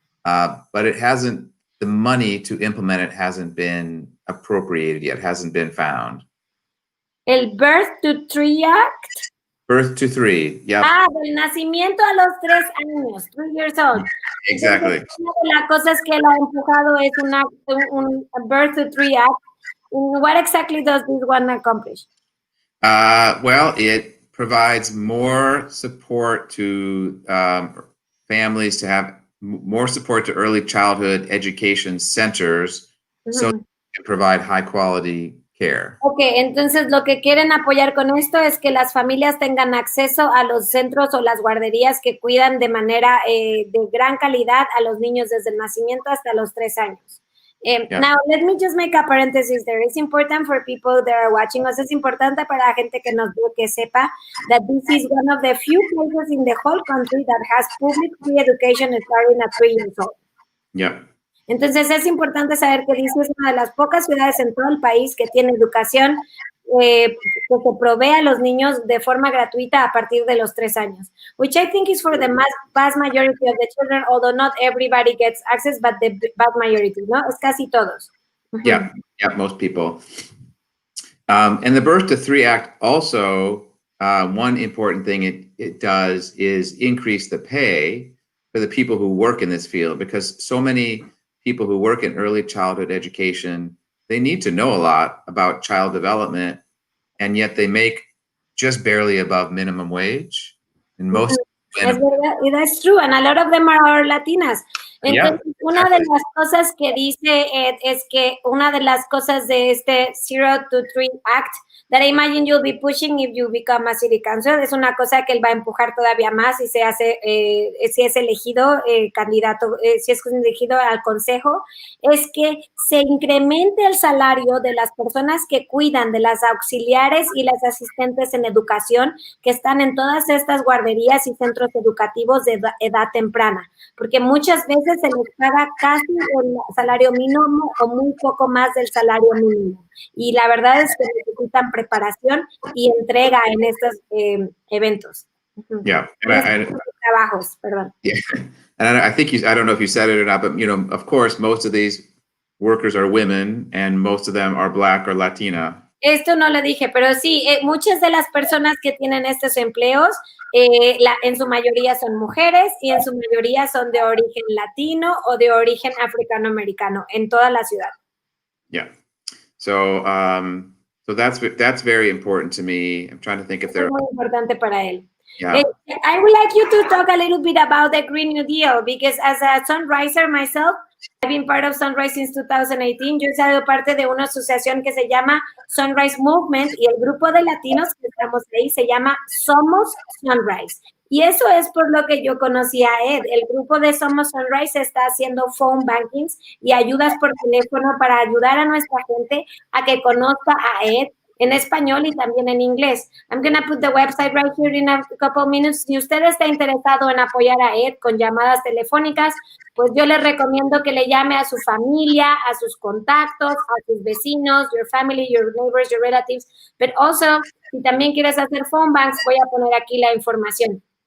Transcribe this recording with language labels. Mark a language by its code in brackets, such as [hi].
[en] But the money to implement it hasn't been appropriated yet, hasn't been found. [es] El Birth to 3 Act. [en] Birth to 3, yeah. [es] Del nacimiento a los 3 años, [en] 3 years old. Exactly. [es] Entonces, una de las cosas que él ha empujado es un Birth to 3 Act. [en] What exactly does this one accomplish? Well, it provides more support to families to have more support to early childhood education centers so they can provide high quality care. [es] Okay, entonces lo que quieren apoyar con esto es que las familias tengan acceso a los centros o las guarderías que cuidan de manera de gran calidad a los niños desde el nacimiento hasta los 3 años. [en] Now, let me just make a parenthesis there. It's important for people that are watching us. [es] Es importante para la gente que nos ve que sepa [en] that this is one of the few places in the whole country that has public free education starting at 3 years old. Yeah. [es] Entonces, es importante saber que DC es una de las pocas ciudades en todo el país que tiene educación que se provee a los niños de forma gratuita a partir de los 3 años, [en] which I think is for the vast majority of the children, although not everybody gets access, but the vast majority, [es] ¿no? Es casi todos. [en] Yeah, most people. And the Birth to 3 Act also, one important thing it does is increase the pay for the people who work in this field, because so many people who work in early childhood education, they need to know a lot about child development, and yet they make just barely above minimum wage. And most [es] es verdad, y [en] that's true, and a lot of them are Latinas. [es] Entonces, una de las cosas que dice Ed es que una de las cosas de este 0 to 3 Act [en] that I imagine you'll be pushing if you become a city council, [es] es una cosa que él va a empujar todavía más si se hace, si es elegido candidato, si es elegido al consejo, es que se incremente el salario de las personas que cuidan, de las auxiliares y las asistentes en educación que están en todas estas guarderías y centros educativos de edad temprana, porque muchas veces veces se les paga casi el salario mínimo o muy poco más del salario mínimo. Y la verdad es que necesitan preparación y entrega en estos eventos. [en] Yeah. [es] Trabajos, perdón. [en] Yeah. And I think I don't know if you said it or not, but, of course, most of these workers are women and most of them are Black or Latina. [es] Esto no lo dije, pero sí, muchas de las personas que tienen estos empleos, en su mayoría son mujeres y en su mayoría son de origen latino o de origen africano-americano en toda la ciudad. [en] Yeah. So that's very important to me. I'm trying to think if there. [es] Es muy importante para él. [en] Yeah. I would like you to talk a little bit about the Green New Deal, because as a Sunriser myself, I've been part of Sunrise since 2018. [es] Yo he sido parte de una asociación que se llama Sunrise Movement y el grupo de latinos que estamos ahí se llama Somos Sunrise. Y eso es por lo que yo conocí a Ed. El grupo de Somos Sunrise está haciendo phone bankings y ayudas por teléfono para ayudar a nuestra gente a que conozca a Ed en español y también en inglés. [en] I'm going to put the website right here in a couple minutes. [es] Si usted está interesado en apoyar a Ed con llamadas telefónicas, pues yo le recomiendo que le llame a su familia, a sus contactos, a sus vecinos, [en] your family, your neighbors, your relatives. But also, [es] si también quieres hacer phone banks, voy a poner aquí la información.